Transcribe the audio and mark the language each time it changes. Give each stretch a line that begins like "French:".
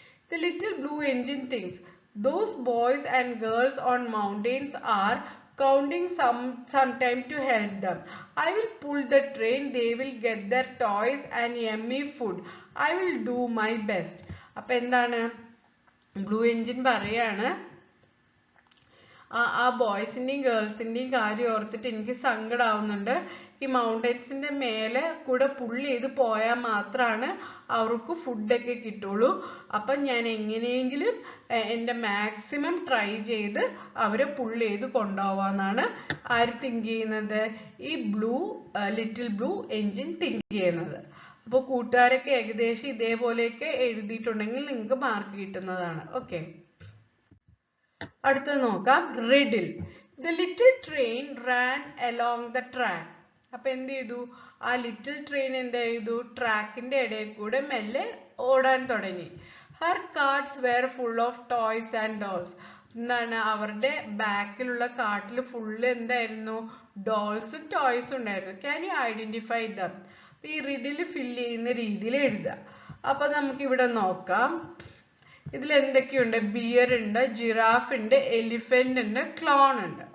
English: The little blue engine thinks, those boys and girls on mountains are counting some time to help them. I will pull the train, they will get their toys and yummy food. I will do my best.
Malayalam: അപ്പൊ എന്താണ്, blue engine പറയാണ്, ആ ബോയ്സിന്റെയും ഗേൾസിന്റെയും കാര്യം ഓർത്തിട്ട് എനിക്ക് സങ്കടാവുന്നുണ്ട്. ഈ മൗണ്ടൻസിന്റെ മേലെ കൂടെ പുള്ളി ചെയ്ത് പോയാൽ മാത്രമാണ് അവർക്ക് ഫുഡൊക്കെ കിട്ടുള്ളൂ. അപ്പം ഞാൻ എങ്ങനെയെങ്കിലും എൻ്റെ മാക്സിമം ട്രൈ ചെയ്ത് അവരെ പുള്ളി ചെയ്ത് കൊണ്ടുപോവാന്നാണ് ആര് തിങ്ക് ചെയ്യുന്നത്? ഈ ലിറ്റിൽ ബ്ലൂ എൻജിൻ തിങ്ക് ചെയ്യുന്നത്. അപ്പോൾ കൂട്ടുകാരൊക്കെ ഏകദേശം ഇതേപോലെയൊക്കെ എഴുതിയിട്ടുണ്ടെങ്കിൽ നിങ്ങൾക്ക് മാർക്ക് കിട്ടുന്നതാണ്. ഓക്കെ, അടുത്തത് നോക്കാം. Riddle.
English: The little train ran along the track.
Malayalam: അപ്പൊ എന്ത് ചെയ്തു? ആ ലിറ്റിൽ ട്രെയിൻ എന്ത് ചെയ്തു? ട്രാക്കിന്റെ ഇടയിൽ കൂടെ മെല്ലെ ഓടാൻ തുടങ്ങി.
English: Her carts were full of toys and dolls.
Malayalam: എന്താണ്, അവരുടെ ബാക്കിലുള്ള കാട്ടിൽ ഫുള്ള് എന്തായിരുന്നു? ഡോൾസും ടോയ്സും ഉണ്ടായിരുന്നു.
English: Can you identify them?
Malayalam: ഈ റിഡിൽ ഫില്ല് ചെയ്യുന്ന രീതിയിൽ എഴുതുക. അപ്പൊ നമുക്ക് ഇവിടെ നോക്കാം. ഇതിൽ എന്തൊക്കെയുണ്ട്? ബിയർ ഉണ്ട്, ജിറാഫ് ഉണ്ട്, എലിഫന്റ് ഉണ്ട്, ക്ലോൺ ഉണ്ട്.